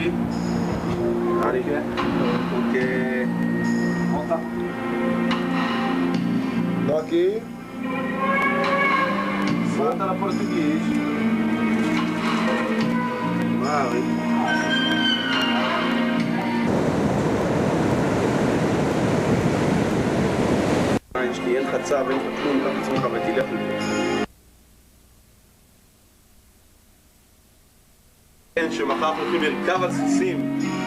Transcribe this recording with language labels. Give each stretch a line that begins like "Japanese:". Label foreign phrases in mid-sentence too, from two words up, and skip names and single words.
Portuguese: Ari, porque Não aqui. Volta na português. Ari.
Hebrew: אין לך צו, אין לך כלום, קח עצמך ותלך לפה. שמחר אנחנו הולכים לרכב על סוסים.